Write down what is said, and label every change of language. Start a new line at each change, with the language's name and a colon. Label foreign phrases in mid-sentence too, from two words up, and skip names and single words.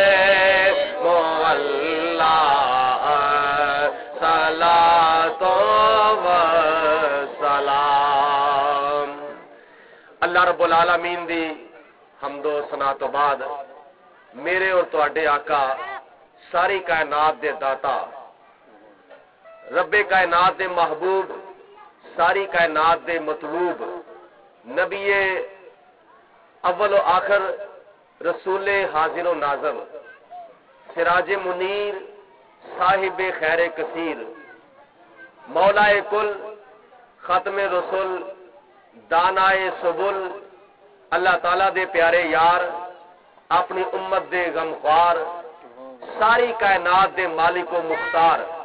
Punjabi: مولا
Arabic: صلاۃ و سلام اللہ رب العالمین
Punjabi: دی حمد و ثنا تو بعد میرے اور تواڈے آقا ساری کائنات دے داتا رب کائنات دے محبوب ساری کائنات دے مطلوب نبی اول و آخر رسول حاضر و ناظر
Arabic: سراج منیر
Punjabi: صاحب خیر کثیر مولا کل ختم رسول دانائے سبل اللہ تعالیٰ دے پیارے یار اپنی امت دے غمخوار ساری کائنات دے مالک و مختار